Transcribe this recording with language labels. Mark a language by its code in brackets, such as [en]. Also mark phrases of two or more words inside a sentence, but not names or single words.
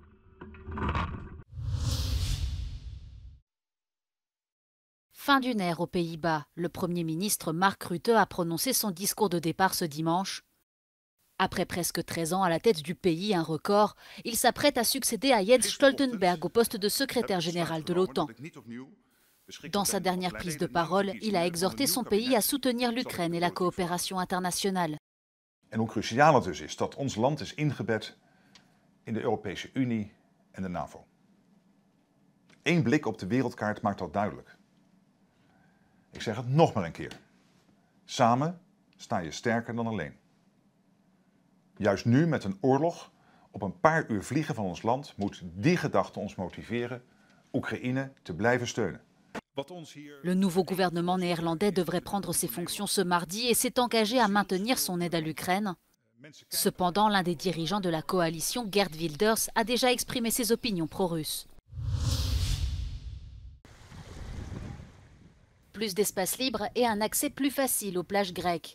[fr] Fin d'une ère aux Pays-Bas, le Premier ministre Mark Rutte a prononcé son discours de départ ce dimanche. Après presque 13 ans à la tête du pays, un record, il s'apprête à succéder à Jens Stoltenberg au poste de secrétaire général de l'OTAN. Dans sa dernière prise de parole, il a exhorté son pays à soutenir l'Ukraine et la coopération internationale. [nl] En hoe cruciaal het dus is dat ons land is ingebed in de Europese Unie en de NAVO. Eén blik op de wereldkaart maakt dat duidelijk. Ik zeg het nog maar een keer. Samen sta je sterker dan alleen. Juist nu met een oorlog op een paar uur vliegen van ons land moet die gedachte ons motiveren Oekraïne te blijven steunen. [fr] Le nouveau gouvernement néerlandais devrait prendre ses fonctions ce mardi et s'est engagé à maintenir son aide à l'Ukraine. Cependant, l'un des dirigeants de la coalition, Geert Wilders, a déjà exprimé ses opinions pro-russes. Plus d'espace libre et un accès plus facile aux plages grecques.